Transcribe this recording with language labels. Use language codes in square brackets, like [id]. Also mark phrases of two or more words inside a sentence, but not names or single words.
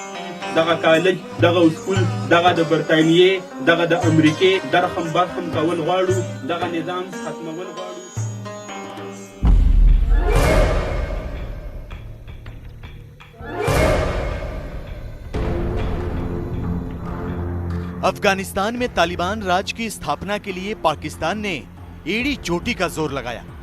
[ps] دغه کالج دغه سکول دغه د برتانیې دغه د امریکې درخم برخم کول غواړو، دغه نظام ختمول غواړو۔ [hi] अफगानिस्तान में तालिबान राज की स्थापना के लिए पाकिस्तान ने एड़ी चोटी का जोर लगाया।